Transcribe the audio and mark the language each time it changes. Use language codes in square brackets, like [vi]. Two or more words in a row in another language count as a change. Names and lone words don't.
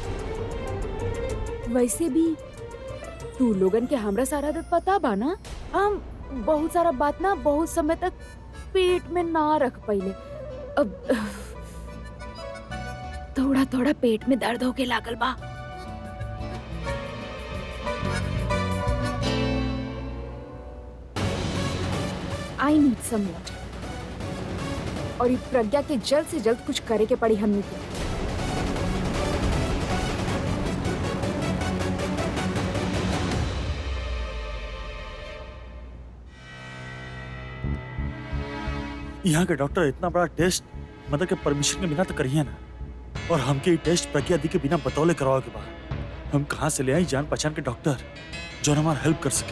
[bho] वैसे भी तू लोगन के हमरा सारा आदत पता बा ना, हम बहुत सारा बात ना बहुत समय तक पेट में ना रख पाइले। अब थोड़ा थोड़ा पेट में दर्द होके लागल बा। [en] I need some water, [bho] और ये प्रज्ञा के जल्द से जल्द कुछ करे के पड़ी हमनी को। यहाँ के डॉक्टर इतना बड़ा टेस्ट मतलब के परमिशन के बिना तो करिए ना, और हमके ये टेस्ट प्रज्ञा दी के बिना बतौले करवाओ के बाद हम कहाँ से ले आई जान पहचान के डॉक्टर जो हमारा हेल्प कर सके।